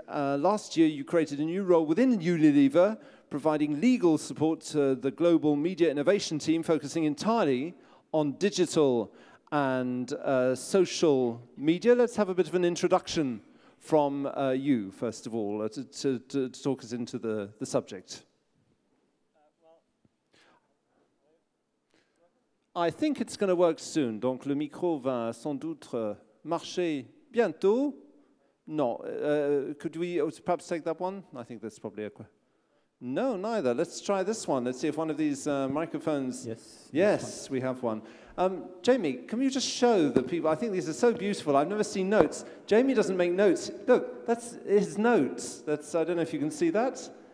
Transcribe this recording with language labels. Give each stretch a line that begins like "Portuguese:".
English: Last year, you created a new role within Unilever, providing legal support to the global media innovation team, focusing entirely on digital and social media. Let's have a bit of an introduction from you, first of all, to talk us into the subject. I think it's going to work soon.
French: Donc le micro va sans doute marcher bientôt.
English: No, could we perhaps take that one? I think that's probably a question. No, neither. Let's try this one. Let's see if one of these microphones... Yes, we have one. Jamie, can you just show the people? I think these are so beautiful. I've never seen notes. Jamie doesn't make notes. Look, that's his notes. That's, I don't know if you can see that.